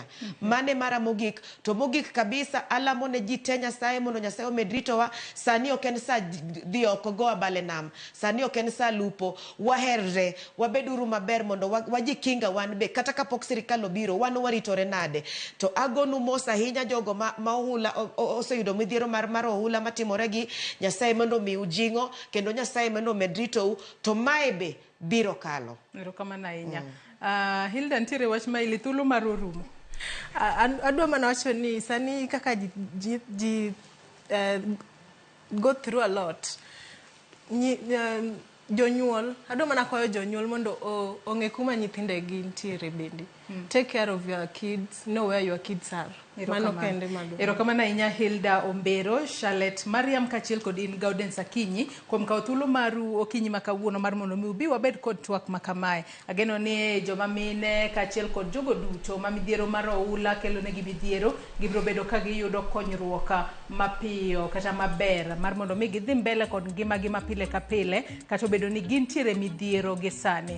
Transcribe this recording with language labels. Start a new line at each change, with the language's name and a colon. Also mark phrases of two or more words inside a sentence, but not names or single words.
Luo (Kenya and Tanzania): Mane mara mogik to mogik kabisa alamo ne ji te Nyasaye mondo Nyasaye omedritowa sani oken sa dhi oko go abale nam sani oken sa lupo waherre wabeduru maber mondo wajikinga wan be kata kapok sirikal obiro wan waritore nade to agonu mos ahinya jogo ma ohula oseyudo midhiero mar ohula matimore gi Nyasaye mondo mi ujingo kendo Nyasaye mondo medritou to mae be biro kalo. Erokamano ahinya. Hilda ntiere wach ma ili thuolo mar orumo. Adwa mana wacho ni sani kaka ji
English: go through a lot.
Luo (Kenya and Tanzania): Jonyuol, adwa mana kwayo jonyuol mondo ong'e kuma nyithindegi ntiere bende.
English: Take care of your kids, know where your kids are.
Luo (Kenya and Tanzania): Mano kende mago. Erokamano ahinya Hilda Ombero, Charlotte Mariam kachiel kod in Gaudence Akinyi kuom kawo thuolo maru okinyi makawuono mar mondo mi ubi wabed kod twak makamae. Ageno ni joma mine kachiel kod jogo duto ma midhiero mar ohula kelo negi midhiero gibiro bedo ka giyudo konyruok mapiyo kata maber mar mondo mi gidhi mbele kod ngimagi mapile ka pile kata obedo ni gintiere midhiero gi sani.